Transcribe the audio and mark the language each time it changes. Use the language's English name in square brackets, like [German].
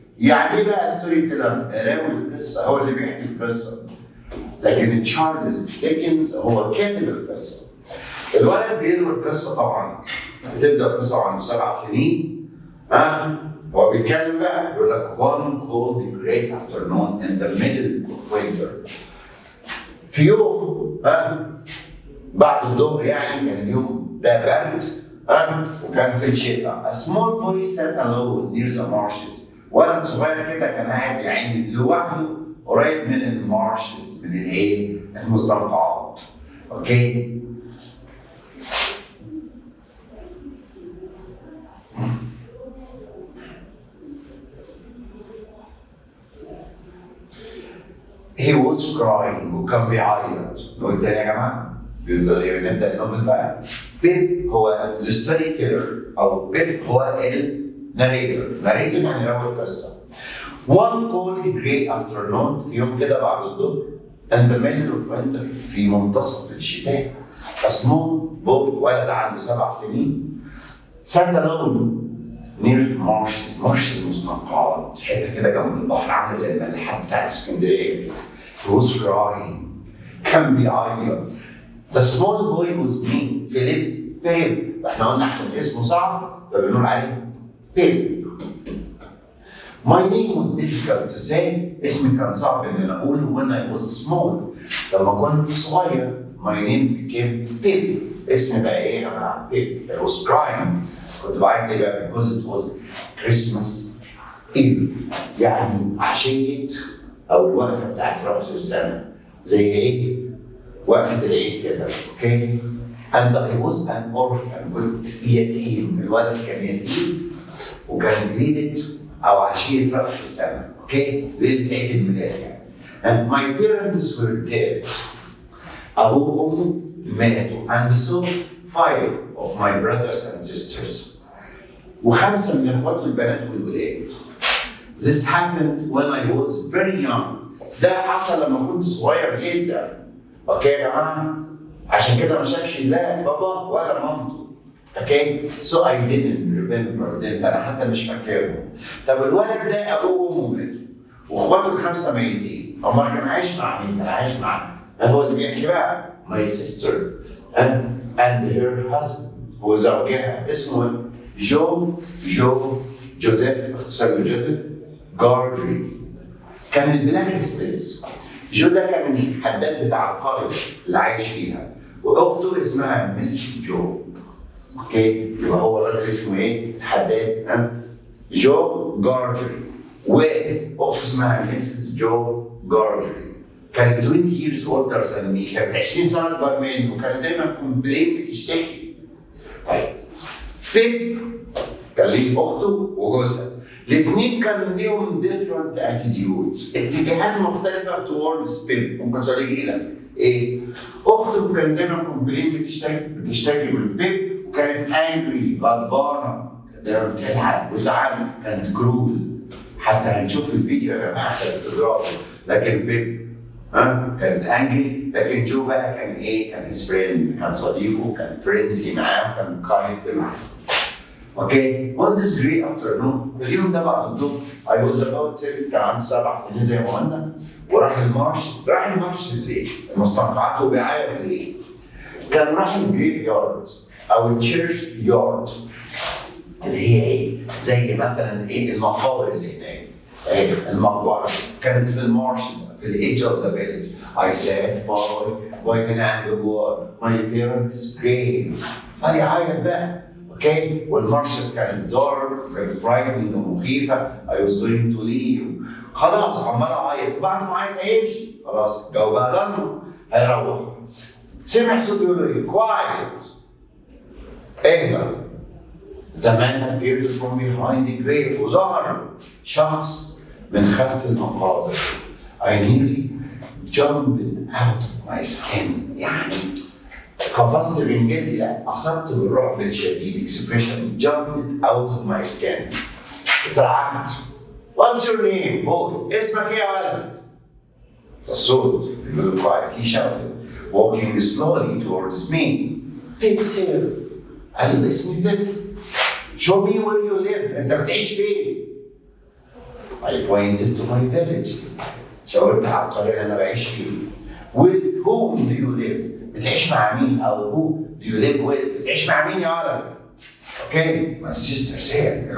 [Arabic] يعني ايه بقى ستوري تيلر؟ راوي القصه، هو اللي بيحكي القصه. لكن تشارلز ديكنز هو كاتب القصه. الولد بيقرا القصه طبعا، بتبدا القصه عنده 7 سنين. هو بيتكلم بقى بيقول لك [English] one cold great afternoon in the middle of winter. [Arabic] في يوم بعد الظهر، يعني كان اليوم ده برد وكان في الشتاء. [English] A small boy sat alone near the marshes. [Arabic] ولد صغير كده كان قاعد يعني لوحده قريب من المارشز، من الايه؟ المستنقعات. اوكي؟ [English] He was crying [Arabic] وكان بيعيط. نقول تاني يا جماعه؟ نبدا النوبل بقى. بيب هو الستوري تيلر، او بيب هو الناريتور. ناريتور يعني راوي القصه. [English] One cold gray afternoon، [Arabic] في يوم كده بعد الظهر، [English] in the middle of winter، [Arabic] في منتصف الشتاء. [English] A small boy، [Arabic] ولد عنده 7 سنين، [English] sat alone near the marshes. [Arabic] marshes مستنقعات، حته كده جنب البحر عامله زي الملاحات بتاعت اسكندريه. [English] He was crying، [Arabic] كان بيعيط. [English] The small boy was [Arabic] مين؟ فيليب. احنا قلنا عشان اسمه صعب فبنقول عليه بيب. [English] My name was difficult to say. [Arabic] اسمي كان صعب ان انا اقوله [English] when I was small. [Arabic] لما كنت صغير [English] my name became Pip. [Arabic] اسمي بقى ايه يا جماعه؟ Pip. [English] I was crying. [Arabic] كنت بعيط ليه بقى؟ [English] because it was Christmas Eve. [Arabic] يعني عشية او الوقفه بتاعت راس السنه، زي ايه؟ وقفه العيد كده. اوكي؟ [English] and I was an orphan. [Arabic] كنت يتيم. الولد كان يتيم وكانت ليله او عشيه راس السنه. اوكي؟ ليله عيد الميلاد يعني. [English] and my parents were dead. [Arabic] ابوه وامه ماتوا. [English] and so 5 of my brothers and sisters. [Arabic] و5 من اخواته البنات والولاد. [English] This happened when I was very young. [Arabic] ده حصل لما كنت صغير جدا. اوكي يا جماعه؟ عشان كده ما شافش لا بابا ولا مامته. اوكي؟ [English] So I didn't remember them. [Arabic] انا حتى مش فاكرهم. طب الولد ده ابوه وامه ماتوا واخواته ال5 ميتين. امال كان عايش مع مين؟ كان عايش مع هو اللي بيحكي بقى [English] my sister and her husband. [Arabic] هو زوجها اسمه جوزيف، اختصار جوزيف جاردري. كان البلاك سميث. جو ده كان الحداد بتاع القرية اللي عايش فيها، واخته اسمها مس جو. اوكي؟ يبقى هو الراجل اسمه ايه؟ الحداد جو جاردري، واخته اسمها مس جو جاردري. كانت [English] 20 years older than me. [Arabic] كانت 20 سنة أكبر مني، وكانت دايما كومبلين بتشتكي. طيب بيب كان ليه أخته وجوزها. الاثنين كان ليهم [English] different attitudes، [Arabic] اتجاهات مختلفة towards بيب. ممكن سؤال يجي لك ايه؟ اخته كانت دايما كومبلين بتشتكي من بيب، وكانت [English] angry [Arabic] غضبانة، دايما بتزعل وزعل، كانت كرول. حتى هنشوف في الفيديو يا جماعة كانت بتضربه، لكن بيب كانت [English] angry. [Arabic] لكن جو بقى كان ايه؟ كان [English] his friend، [Arabic] كان صديقه، كان [English] friendly [Arabic] معاه، كان [English] kind [Arabic] معاه. اوكي، [English] on this great afternoon، [Arabic] في اليوم ده بعد الظهر [English] I was about 7، [Arabic] كان عندي 7 سنين زي ما قلنا، وراح المارشز ليه؟ المستنقعات، وبيعيط ليه؟ كان راح الجريف يارد او التشيرش يارد، اللي هي ايه؟ زي مثلا ايه؟ المقابر اللي هناك، المقبره كانت في المارشز في الايدج اوف ذا فيليج. [English] I said [Arabic] باي كان عندي جوار [English] my parents grave. [Arabic] قال يعيط بقى. اوكي، والمارشز كانت دارك وكانت فرايتنج ومخيفه. [English] I was going to leave. [Arabic] خلاص عمال اعيط، وبعد ما اعيط هيمشي، خلاص الجو بقى ضلمه، هيروح. سمع صوت يقول له ايه؟ [English] quiet، [Arabic] اهدى. [English] The man appeared from behind the grave، [Arabic] وظهر شخص من خلف المقابر. [English] I nearly jumped out of my skin، [Arabic] يعني قفزت من جلدي، لا أصبت بالرعب الشديد. [English] expression jumped out of my skin، [Arabic] اترعبت. [English] What's your name boy؟ [Arabic] اسمك ايه يا ولد؟ الصوت بيقول [English] quiet. He shouted walking slowly towards me. Pip's here. [Arabic] قال له اسمي بيب. [English] Show me where you live. [Arabic] أنت بتعيش فين؟ [English] I pointed to my village. [Arabic] شاورت على القرية اللي أنا بعيش فيها. [English] With whom do you live؟ [Arabic] بتعيش مع مين؟ أو [English] who do you live with؟ [Arabic] بتعيش مع مين يا ولد؟ أوكي، [English] my sister said.